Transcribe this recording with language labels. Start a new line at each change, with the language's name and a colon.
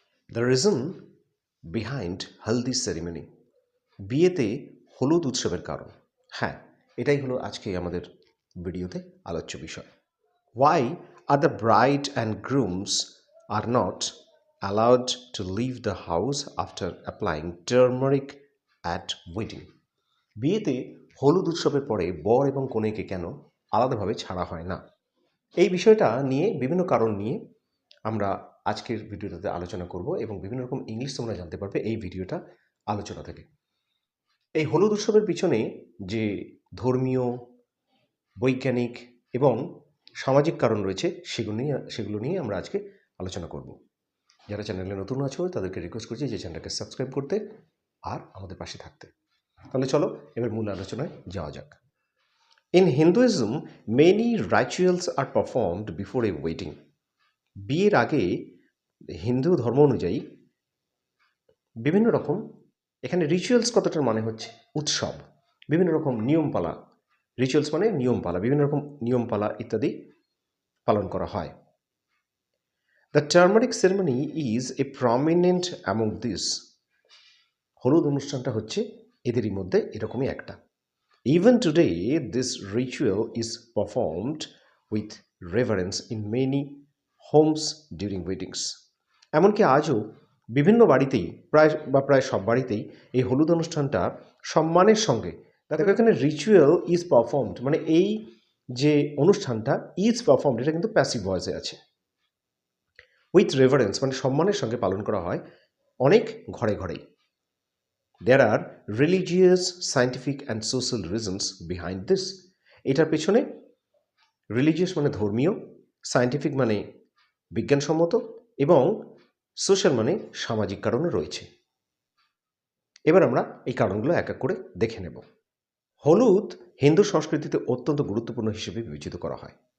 English: The reason behind haldi ceremony
Bangla: বিয়েতে হলুদ উৎসবের কারণ হ্যাঁ এটাই হলো আজকে আমাদের ভিডিওতে আলোচ্য বিষয়.
English: Why are the bride and grooms are not allowed to leave the house after applying turmeric at wedding?
Bangla: বিয়েতে হলুদ উৎসবের পরে বর এবং কনেকে কেন আলাদাভাবে ছাড়া হয় না? এই বিষয়টা নিয়ে বিভিন্ন কারণ নিয়ে আমরা আজকের ভিডিওটাতে আলোচনা করব এবং বিভিন্ন রকম ইংলিশ তোমরা জানতে পারবে এই ভিডিওটা আলোচনা থেকে. এই হলুদ উৎসবের পিছনে যে ধর্মীয়, বৈজ্ঞানিক এবং সামাজিক কারণ রয়েছে সেগুলো নিয়ে আমরা আজকে আলোচনা করব. যারা চ্যানেলে নতুন আছো তাদেরকে রিকোয়েস্ট করছি যে চ্যানেলটাকে সাবস্ক্রাইব করতে আর আমাদের পাশে থাকতে. তাহলে চলো এবার মূল আলোচনায় যাওয়া যাক.
English: In Hinduism, many rituals are performed before a wedding.
Bangla: বিয়ের আগে হিন্দু ধর্ম অনুযায়ী বিভিন্ন রকম এখানে রিচুয়ালস কথাটার মানে হচ্ছে উৎসব, বিভিন্ন রকম নিয়মপালা. রিচুয়ালস মানে নিয়মপালা, বিভিন্ন রকম নিয়মপালা ইত্যাদি পালন করা হয়.
English: The turmeric ceremony is a prominent among this.
Bangla: হলুদ অনুষ্ঠানটা হচ্ছে এদেরই মধ্যে এরকমই একটা.
English: Even today, this ritual is performed with reverence in many homes during weddings.
Bangla: এমনকি আজও বিভিন্ন বাড়িতেই প্রায় সব বাড়িতেই এই হলুদ অনুষ্ঠানটা সম্মানের সঙ্গে, দেখো এখানে
English: ritual is performed
Bangla: মানে এই যে অনুষ্ঠানটা
English: is performed
Bangla: এটা কিন্তু প্যাসিভ ভয়েসে আছে.
English: with reverence
Bangla: মানে সম্মানের সঙ্গে পালন করা হয় অনেক ঘরে ঘরেই.
English: There are religious, scientific and social reasons behind this.
Bangla: এটার পেছনে রিলিজিয়াস মানে ধর্মীয়, সায়েন্টিফিক মানে বিজ্ঞানসম্মত এবং সোশ্যাল মানে সামাজিক কারণও রয়েছে. এবার আমরা এই কারণগুলো এক এক করে দেখে নেব. হলুদ হিন্দু সংস্কৃতিতে অত্যন্ত গুরুত্বপূর্ণ হিসেবে বিবেচিত করা হয়.